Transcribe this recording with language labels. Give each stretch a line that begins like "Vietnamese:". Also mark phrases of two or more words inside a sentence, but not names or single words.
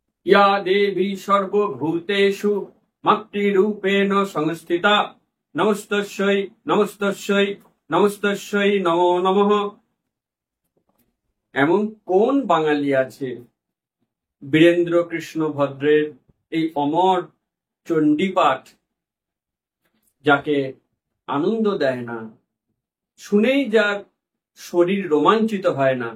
Sanskrit: या देवी सर्वभूतेषु मातृरूपेण संस्थिता नमस्तस्यै नमस्तस्यै नमस्तस्यै नमो नमः।
Bangla: এমন কোন বাঙালি আছে বীরেন্দ্র কৃষ্ণ ভদ্রের এই অমর চণ্ডীপাঠ যাকে আনন্দ দেয় না, শুনেই যার শরীর রোমাঞ্চিত হয় না?